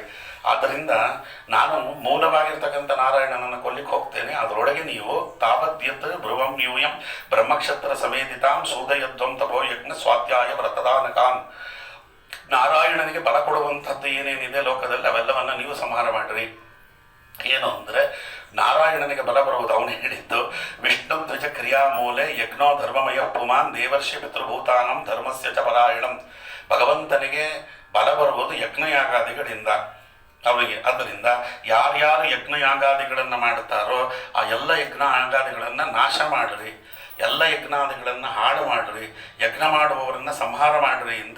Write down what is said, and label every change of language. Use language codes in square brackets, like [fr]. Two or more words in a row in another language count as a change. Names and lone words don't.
[kn] ಆದ್ದರಿಂದ ನಾನು ಮೂಲವಾಗಿರ್ತಕ್ಕಂಥ ನಾರಾಯಣನನ್ನು ಕೊಲ್ಲಿಕ್ಕೆ ಹೋಗ್ತೇನೆ, ಅದರೊಳಗೆ ನೀವು [sa] ತಾವದ್ಯತ್ ಭ್ರುವಂ ಯೂಯಂ ಬ್ರಹ್ಮಕ್ಷತ್ರ ಸಮೇಧಿತಾಂ ಸೂದಯಧ್ವಂ ತಪೋ ಯಜ್ಞ ಸ್ವಾಧ್ಯಾಯ ವ್ರತದಾನಕಾನ್. [kn] ನಾರಾಯಣನಿಗೆ ಬಲ ಕೊಡುವಂಥದ್ದು ಏನೇನಿದೆ ಲೋಕದಲ್ಲಿ ಅವೆಲ್ಲವನ್ನು ನೀವು ಸಂಹಾರ ಮಾಡಿರಿ. ಏನು ಅಂದರೆ ನಾರಾಯಣನಿಗೆ ಬಲ ಬರುವುದು ಅವನು ಹೇಳಿದ್ದು. [sa] ವಿಷ್ಣು ದ್ವಿಜ ಕ್ರಿಯಾಮೂಲೆ ಯಜ್ಞೋ ಧರ್ಮಮಯ ಪುಮಾನ್ ದೇವರ್ಷಿ ಪಿತೃಭೂತಾನಂ ಧರ್ಮಸ್ಯ ಚ ಪರಾಯಣಂ. [kn] ಭಗವಂತನಿಗೆ ಬಲ ಬರುವುದು ಯಜ್ಞಯಾಗಾದಿಗಳಿಂದ ಅವರಿಗೆ. ಆದ್ದರಿಂದ ಯಾರ್ಯಾರು ಯಜ್ಞಯಾಗಾದಿಗಳನ್ನು ಮಾಡುತ್ತಾರೋ ಆ ಎಲ್ಲ ಯಜ್ಞಯಾಗಾದಿಗಳನ್ನು ನಾಶ ಮಾಡಿರಿ, ಎಲ್ಲ ಯಜ್ಞಾದಿಗಳನ್ನು ಹಾಳು ಮಾಡಿರಿ, ಯಜ್ಞ ಮಾಡುವವರನ್ನು ಸಂಹಾರ ಮಾಡಿರಿ ಅಂತ.